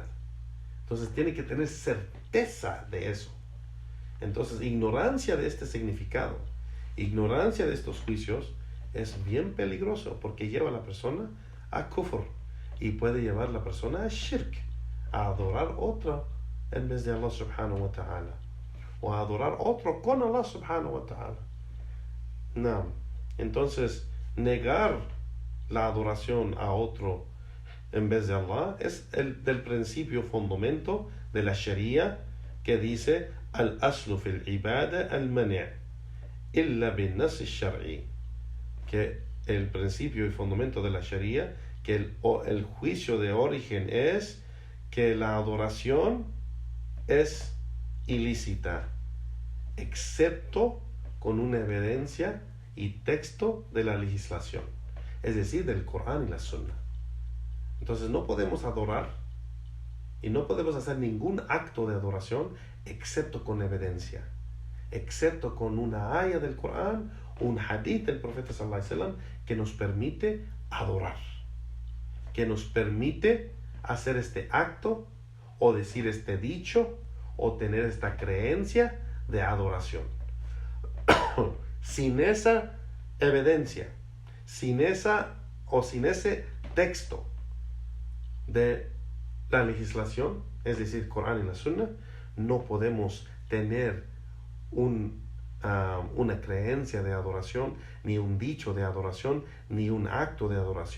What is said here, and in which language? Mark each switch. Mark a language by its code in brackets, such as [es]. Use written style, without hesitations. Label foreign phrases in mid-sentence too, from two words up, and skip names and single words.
[es] Entonces tiene que tener certeza de eso. Entonces ignorancia de este significado, ignorancia de estos juicios es bien peligroso, porque lleva a la persona a kufr y puede llevar a la persona a shirk, a adorar otro en vez de Allah [ar] سبحانه وتعالى, [es] o a adorar otro con Allah [ar] سبحانه وتعالى. [es] No. Entonces, negar la adoración a otro en vez de Allah es el del principio fundamento de la Sharia, que dice [ar] الأصل في العبادة المنع إلا بالنص الشرعي, [es] que el principio y fundamento de la Sharia, que el juicio de origen es que la adoración es ilícita, excepto con una evidencia y texto de la legislación, es decir, del Corán y la Sunna. Entonces no podemos adorar y no podemos hacer ningún acto de adoración excepto con evidencia, excepto con una aya del Corán, un hadith del profeta [ar] صلى الله عليه وسلم [es] que nos permite adorar, que nos permite hacer este acto o decir este dicho o tener esta creencia de adoración. Sin esa evidencia, sin ese texto de la legislación, es decir, Corán y la Sunna, no podemos tener una creencia de adoración, ni un dicho de adoración, ni un acto de adoración.